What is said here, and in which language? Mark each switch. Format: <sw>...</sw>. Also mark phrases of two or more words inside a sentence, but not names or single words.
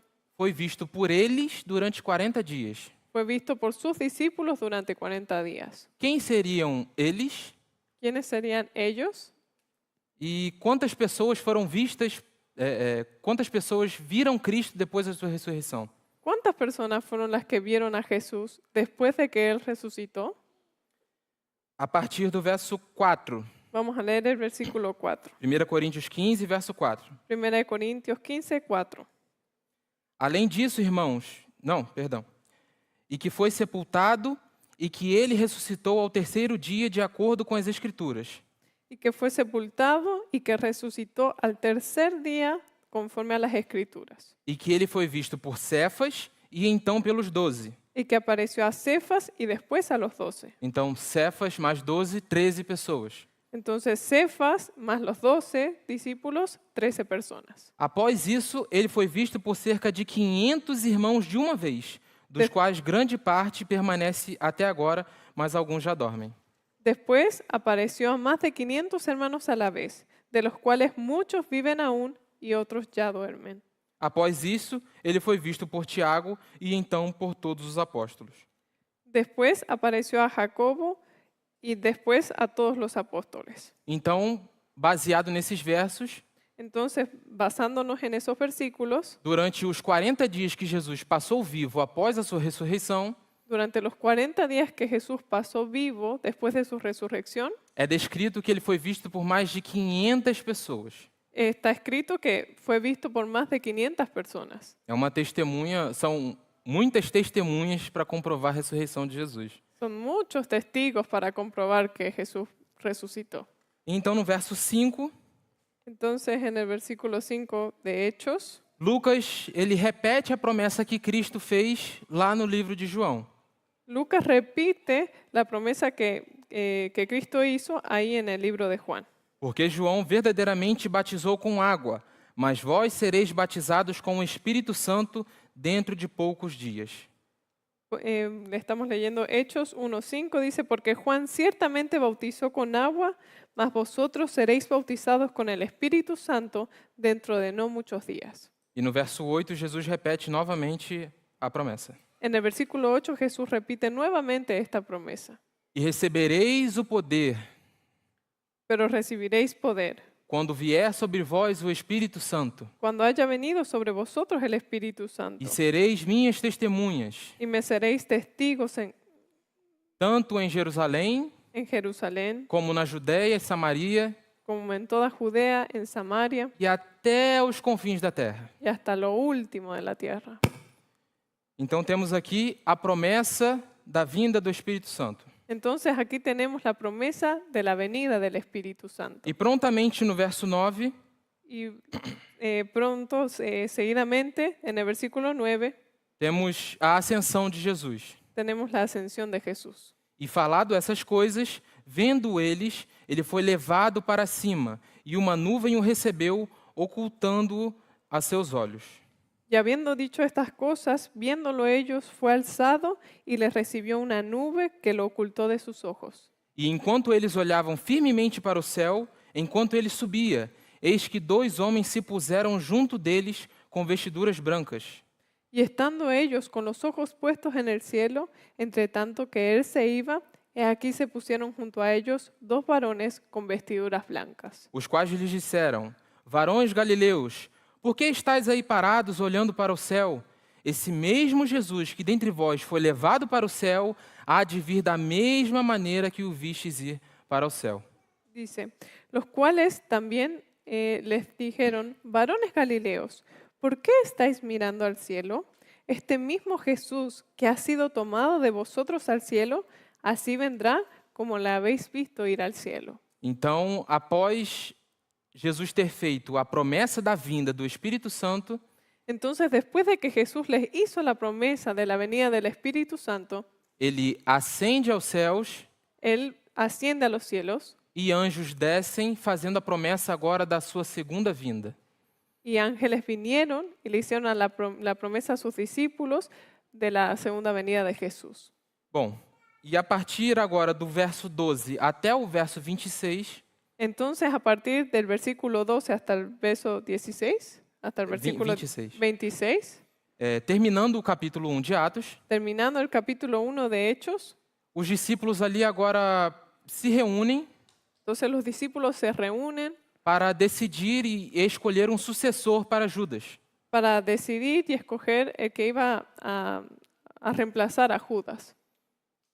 <pt>foi visto por eles durante 40 dias.</pt> <es>fue visto por sus discípulos durante 40 días.</es> <pt>Quem seriam eles</pt> <es>¿Quiénes serían ellos?</es> <pt>e quantas pessoas foram vistas, quantas pessoas viram Cristo depois da sua ressurreição?</pt> <es>¿Cuántas personas fueron las que vieron a Jesús después de que Él resucitó?</es> <pt>a partir do verso 4.</pt> <es>Vamos a leer el versículo 4.</es> <pt>1 Coríntios 15, verso 4.</pt> <es>1 Corintios 15, 4.</es> <pt>Além disso, irmãos, e que foi sepultado e que ele ressuscitou ao terceiro dia de acordo com as Escrituras.</pt> <es>Y que fue sepultado y que resucitó al tercer día conforme a las Escrituras.</es> <pt>E que ele foi visto por Cefas e então pelos 12.</pt> <es>Y que apareció a Cefas y después a los 12.</es> <pt>Então, Cefas mais 12, 13 pessoas.</pt> <es>Entonces Cefas más los 12 discípulos, 13 personas.</es> <pt>Após isso, ele foi visto por cerca de 500 irmãos de uma vez, dos quais grande parte permanece até agora, mas alguns já dormem.</pt> <es>Después apareció a más de 500 hermanos a la vez, de los cuales muchos viven aún y otros ya duermen.</es> <pt>Após isso, ele foi visto por Tiago e então por todos os apóstolos.</pt> <es>Después apareció a Jacobo y después a todos los apóstoles.</es> <pt>Então, baseado nesses versos,</pt> <es>Entonces, basándonos en esos versículos,</es> <pt>durante os 40 dias que Jesus passou vivo após a sua ressurreição,</pt> <es>durante los 40 días que Jesús pasó vivo después de su resurrección,</es> <pt>é descrito que ele foi visto por mais de 500 pessoas.</pt> <es>está escrito que fue visto por más de 500 personas.</es> <pt>É uma testemunha, são muitas testemunhas para comprovar a ressurreição de Jesus.</pt> <es>Son muchos testigos para comprobar que Jesús resucitó.</es> <pt>Então, no verso 5,</pt> <es>Entonces, en el versículo 5 de Hechos,</es> <pt>Lucas, ele repete a promessa que Cristo fez lá no livro de João.</pt> <es>Lucas repite la promesa que Cristo hizo ahí en el libro de Juan.</es> <pt>Porque João verdadeiramente batizou com água, mas vós sereis batizados com o Espírito Santo dentro de poucos dias.</pt> <es>Le estamos leyendo Hechos 1:5, dice, porque Juan ciertamente bautizó con agua, mas vosotros seréis bautizados con el Espíritu Santo dentro de no muchos días.</es> <pt>E no verso 8, Jesus repete novamente a promessa.</pt> <es>En el versículo 8 Jesús repite nuevamente esta promesa.</es> <pt>E recebereis o poder</pt> <es>Pero recibiréis poder</es> <pt>quando vier sobre vós o Espírito Santo,</pt> <es>cuando haya venido sobre vosotros el Espíritu Santo.</es> <pt>e sereis minhas testemunhas,</pt> <es>Y me seréis testigos</es> <pt>tanto em Jerusalém,</pt> <es>en Jerusalén,</es> <pt>como na Judéia e Samaria,</pt> <es>como en toda Judea, en Samaria</es> <pt>e até os confins da terra.</pt> <es>y hasta lo último de la tierra.</es> <pt>Então temos aqui a promessa da vinda do Espírito Santo.</pt> <es>Entonces aquí tenemos la promesa de la venida del Espíritu Santo.</es> <pt>E prontamente no verso 9,</pt> <es>Y pronto, seguidamente, en el versículo 9,</es> <pt>temos a ascensão de Jesus.</pt> <es>tenemos la ascensión de Jesús.</es> <pt>E falado essas coisas, vendo eles, ele foi levado para cima, e uma nuvem o recebeu, ocultando-o a seus olhos.</pt> <es>Y habiendo dicho estas cosas, viéndolo ellos, fue alzado y les recibió una nube que lo ocultó de sus ojos.</es> <pt>E enquanto eles olhavam firmemente para o céu, enquanto ele subia, eis que 2 homens se puseram junto deles com vestiduras brancas.</pt> <es>Y estando ellos con los ojos puestos en el cielo, entre tanto que él se iba, he aquí se pusieron junto a ellos 2 varones con vestiduras blancas.</es> <pt>Os quais lhes disseram: Varões galileus, por que estáis aí parados olhando para o céu? Esse mesmo Jesus que dentre vós foi levado para o céu, há de vir da mesma maneira que o vistes ir para o céu.</pt> <es>Dice, los cuales también les dijeron, varones galileos, ¿por qué estáis mirando al cielo? Este mismo Jesús que ha sido tomado de vosotros al cielo, así vendrá como la habéis visto ir al cielo.</es> <pt>Então, após Jesus ter feito a promessa da vinda do Espírito Santo,</pt> <es>Entonces, después de que Jesús les hizo la promesa de la venida del Espíritu Santo,</es> <pt>ele ascende aos céus</pt> <es>Él asciende a los cielos</es> <pt>e anjos descem, fazendo a promessa agora da sua segunda vinda.</pt> <es>y ángeles vinieron y le hicieron la promesa a sus discípulos de la segunda venida de Jesús.</es> <pt>Bom, e a partir agora do verso 12 até o verso 26,</pt> <es>Entonces, a partir del versículo 12 hasta el verso 16, hasta el versículo 26.</es> <pt>26, terminando o capítulo 1 de Atos,</pt> <es>terminando el capítulo 1 de Hechos,</es> <pt>os discípulos ali agora se reúnem</pt> <es>entonces los discípulos se reúnen</es> <pt>para decidir e escolher um sucessor para Judas.</pt> <es>para decidir y escoger el que iba a reemplazar a Judas.</es>